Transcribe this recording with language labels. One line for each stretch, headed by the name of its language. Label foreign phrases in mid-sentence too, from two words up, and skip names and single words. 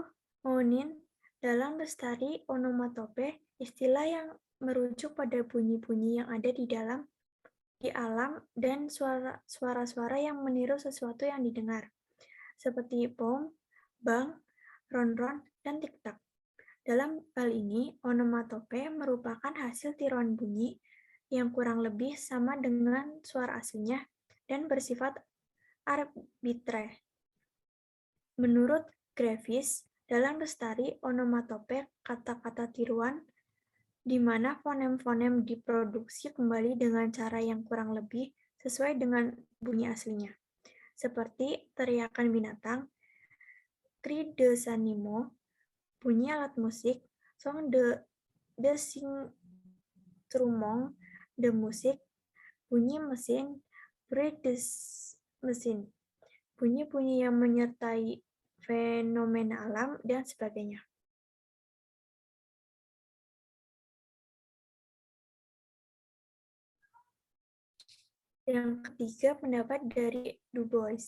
Indonesian: Mounin, dalam lestari onomatope, istilah yang merujuk pada bunyi-bunyi yang ada di alam dan suara-suara yang meniru sesuatu yang didengar, seperti bom, bang, ron-ron, dan tik-tak. Dalam hal ini, onomatope merupakan hasil tiruan bunyi yang kurang lebih sama dengan suara aslinya dan bersifat arbitrary. Menurut Graevis, dalam lestari onomatope kata-kata tiruan di mana fonem-fonem diproduksi kembali dengan cara yang kurang lebih sesuai dengan bunyi aslinya, seperti teriakan binatang,
French: cri des animaux,
Indonesian: bunyi alat musik,
French: son de instrument de musique,
Indonesian: bunyi mesin,
French: bruit des
Indonesian: mesin, bunyi-bunyi yang menyertai fenomena alam, dan sebagainya. Yang ketiga, pendapat dari Du Bois.